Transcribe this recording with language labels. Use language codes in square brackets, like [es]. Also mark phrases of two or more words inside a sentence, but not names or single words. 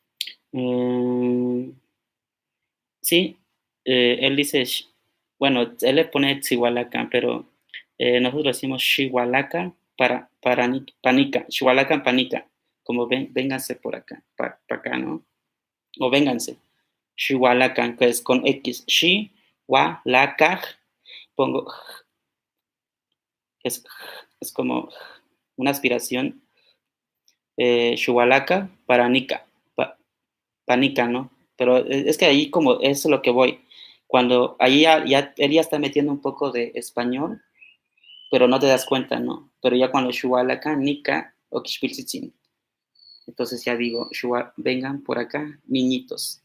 [es] Sí, él dice, bueno, él le pone Chihualaca, pero nosotros decimos [nah] Chihualaca panica, Chihualaca panica, [es] como vénganse por acá, para acá, ¿no? O vénganse, Chihualaca, que es con X, Chihualaca, pongo, es como una aspiración, [nah] Chihualaca paranica, panica, [es] ¿no? Pero es que ahí como eso es lo que voy. Cuando ahí él ya está metiendo un poco de español, pero no te das cuenta, ¿no? Pero ya cuando [nah] Shualaka, Nika, [es] o Kishpilzitzin, entonces ya digo, vengan por acá, niñitos.